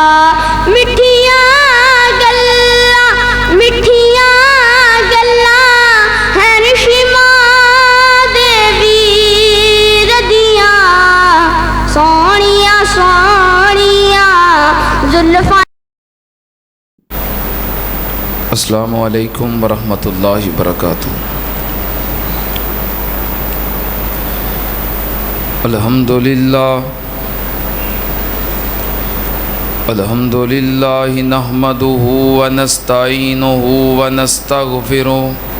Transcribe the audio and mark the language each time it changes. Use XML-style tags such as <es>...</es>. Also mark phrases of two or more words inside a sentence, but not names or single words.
<pa>ਮਿੱਠੀਆਂ ਗੱਲਾਂ, ਮਿੱਠੀਆਂ ਗੱਲਾਂ ਹੈਣ ਸ਼ਿਮਾ ਦੇ ਵੀਰ ਦੀਆਂ। ਸੋਹਣੀਆਂ ਸੋਹਣੀਆਂ ਜ਼ੁਲਫ਼ਾਂ।</pa> <ar>السلام عليكم ورحمة الله وبركاته. الحمد لله، الحمد لله نحمده ونستعينه ونستغفره</ar>